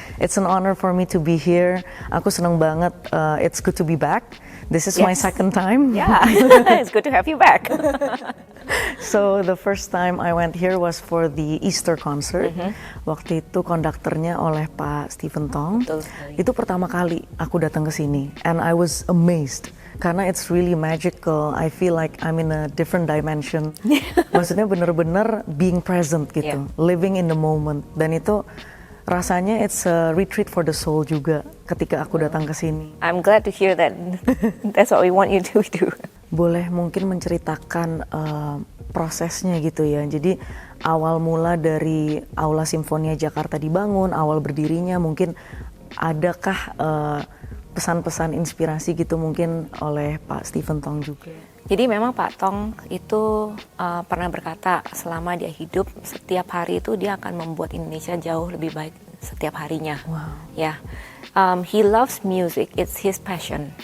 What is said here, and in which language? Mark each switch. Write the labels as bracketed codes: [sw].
[en] It's an honor for me to be here. [id] Aku senang banget. [en] It's good to be back. This is my second time. Yeah, it's good to have you back. So the first time I went here was for the Easter concert. [id] Waktu itu konduktornya oleh Pak Stephen Tong. Betul sekali. Itu pertama kali aku datang ke sini, [en] and I was amazed [id] karena [en] it's really magical. I feel like I'm in a different dimension. [id] Maksudnya bener-bener [en] being present [id] gitu, [en] living in the moment. [id] Dan itu rasanya [en] it's a retreat for the soul [id] juga ketika aku datang ke sini. [en] I'm glad to hear that. That's what we want you to do. [id] Boleh mungkin menceritakan prosesnya gitu ya. Jadi awal mula dari Aula Simfonia Jakarta dibangun, awal berdirinya mungkin adakah pesan-pesan inspirasi gitu mungkin oleh Pak Stephen Tong juga? Jadi memang Pak Tong itu pernah berkata selama dia hidup setiap hari itu dia akan membuat Indonesia jauh lebih baik setiap harinya. Wow. [en] Ya, he loves music, it's his passion.